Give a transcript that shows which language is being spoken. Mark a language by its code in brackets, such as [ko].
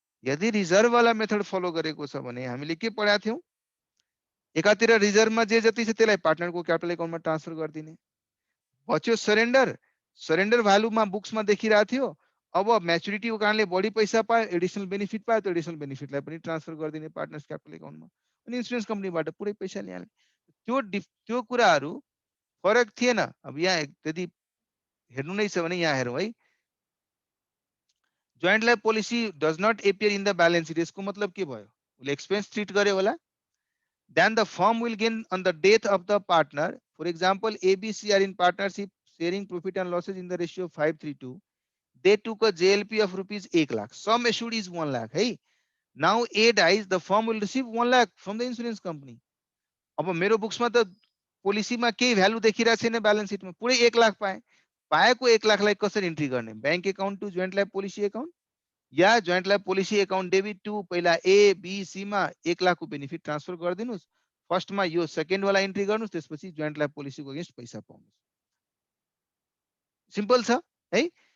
[ne] यदि रिजर्भ वाला method follow गरेको छ भने हामीले के पढाएको थियौं, एकातिर रिजर्भमा जे जति छ त्यसलाई पार्टनरको क्यापिटल एकाउन्टमा ट्रान्सफर गरिदिने, बच्यो सरेन्डर, सरेन्डर भ्यालुमा बुक्समा देखिरहेको थियो, अब म्याच्युरिटीको कारणले बढी पैसा पायो, एडिशनल बेनिफिट पायो, त्यो एडिशनल बेनिफिटलाई पनि ट्रान्सफर गरिदिने पार्टनर्स क्यापिटल एकाउन्टमा, अनि इन्सुरेन्स कम्पनीबाट पुरै पैसा ल्याउने। त्यो कुराहरू फरक थिएन। अब यहाँ यदि हेर्नु नै छ भने यहाँ हेरौँ है, [en] Joint life policy does not appear in the balance sheet. [ne] यसको मतलब के भयो, उसले एक्सपेन्स ट्रिट गर्यो होला। [en] Then the firm will gain on the death of the partner. For example, ABC are in partnership sharing profit and losses in the ratio of 5:3:2. They took a JLP of rupees 1 lakh. Sum assured is 1 lakh. Hey, now A dies, the firm will receive 1 lakh from the insurance company. [ne] अब मेरो बुक्समा त पोलिसीमा केही value देखिरहेको छैन, balance सिटमा पुरै 1 लाख पाए। पाएको 1 लाखलाई कसरी इन्ट्री गर्ने, bank account to joint life policy account yeah joint life policy account debit to पहिला ए बी सी मा 1 लाख को बेनिफिट ट्रान्सफर गरिदिनुस्, फर्स्टमा यो सेकेन्ड वाला इन्ट्री गर्नुस्, त्यसपछि जोइन्ट लाइफ पोलिसीको अगेन्स्ट पैसा पाउनुस्। सिम्पल छ है।